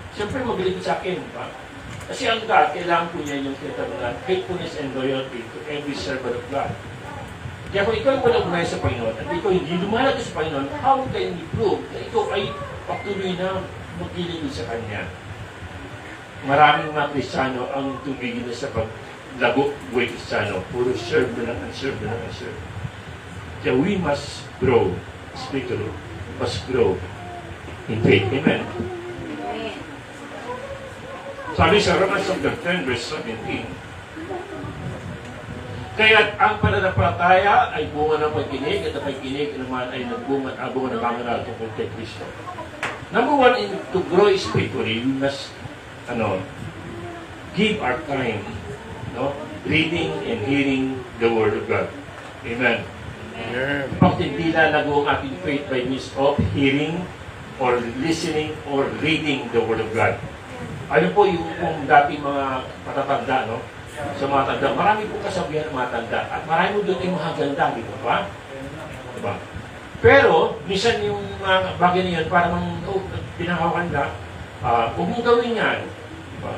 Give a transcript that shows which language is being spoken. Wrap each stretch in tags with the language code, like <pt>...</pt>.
<tl>Siyempre, mabilis sa akin, di ba? Kasi ang God, kailangan po niya yung tinatawag</tl> <en>faithfulness and loyalty to every servant of God.</en> <tl>Kaya kung ikaw ay walang ugnayan sa Panginoon at ikaw hindi lumalaki sa Panginoon,</tl> <en>how can you prove</en> <tl>na ikaw ay patuloy na magkilingin sa Kanya? Maraming mga Kristiyano ang tumigil na sa paglago buhay Kristiyano. Puro serve na lang, serve na lang, serve.</tl> <en>Kaya we must grow spiritually, must grow in faith. Amen.</en> <tl>Sabi sa Romans chapter 10, verse 17, kaya ang pananampalataya ay bunga ng pagkinig at ang pagkinig naman ay nagbunga ng pangaral tungkol kay Kristo.</tl> <en>Number one, to grow spiritually, we must give our time, reading and hearing the Word of God. Amen.</en> <tl>Bakit hindi lalago ang ating</tl> <en>faith by means of hearing or listening or reading the Word of God?</en> <tl>Ano po yung dating mga matatanda, sa mga tanda, marami po kasabihan ng mga tanda at marami po doon ay mga ganda, di ba? Diba? Pero, minsan yung mga bagay na yun, parang pinangawakan na, huwag mong gawin yan. Diba?</tl>